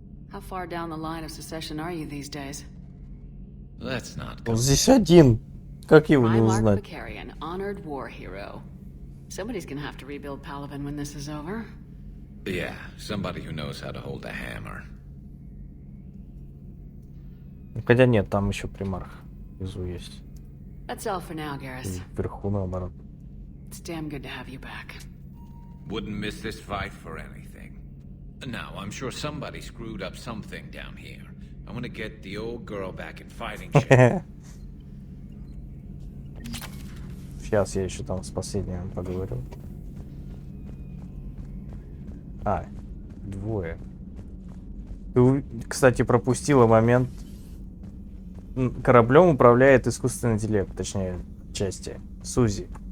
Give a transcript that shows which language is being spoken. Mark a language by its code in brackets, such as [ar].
[en] How far down the line of secession are you these days? Let's not go. [ru] Он здесь один. Как его не [en] Primarch [ru] узнать? [en] Vakarian, honored war hero. Somebody's gonna have to rebuild Palaven when this is over. Yeah, somebody who knows how to hold a hammer. [ru] Хотя нет, там еще примарх внизу есть. [en] That's all for now, Garrus. [ru] Вверху наоборот. [en] It's damn good to have you back. Wouldn't miss this fight for anything. Now, I'm sure somebody screwed up something down here. I want to get the old girl back in fighting shape. [ru] Сейчас я еще там с последним поговорю. А, двое. Ты, кстати, пропустила момент. Кораблем управляет искусственный интеллект, точнее, части. Сузи.